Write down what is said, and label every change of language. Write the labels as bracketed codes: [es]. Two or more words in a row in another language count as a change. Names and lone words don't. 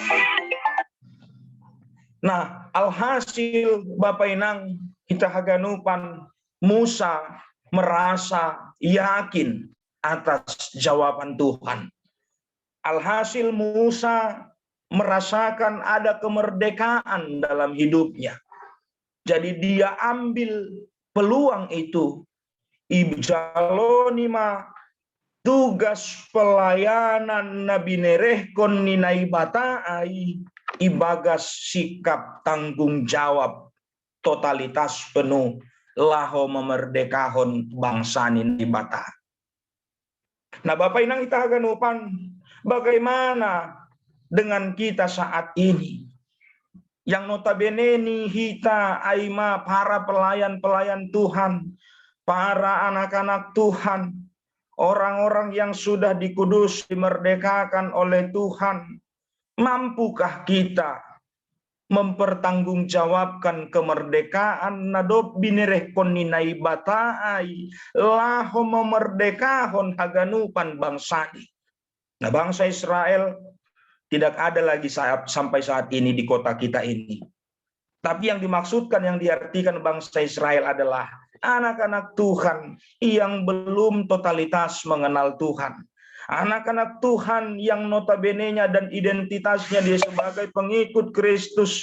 [id] Nah alhasil Bapak Inang kita haganupan Musa merasa yakin atas jawaban Tuhan. Alhasil Musa merasakan ada kemerdekaan dalam hidupnya. Jadi dia ambil peluang itu. [bts] Ibjalonima [id] tugas pelayanan [bts] Nabi Nerehkon ni Naibata ai ibagas [id] sikap tanggung jawab totalitas penuh [bts] laho memerdekahon bangsa ni Naibata. [id] Nah Bapak Inang kita haganupan bagaimana dengan kita saat ini yang notabene [bts] ni kita aima [id] para pelayan-pelayan Tuhan, para anak-anak Tuhan, orang-orang yang sudah dikudus dimerdekakan oleh Tuhan, mampukah kita mempertanggungjawabkan kemerdekaan [bts] nadop binerehkon ni Naibata ai laho memerdekahon haganupan bangsani. [id] Nah bangsa Israel tidak ada lagi sampai saat ini di kota kita ini. Tapi yang dimaksudkan, yang diartikan bangsa Israel adalah anak-anak Tuhan yang belum totalitas mengenal Tuhan. Anak-anak Tuhan yang notabene-nya dan identitasnya dia sebagai pengikut Kristus.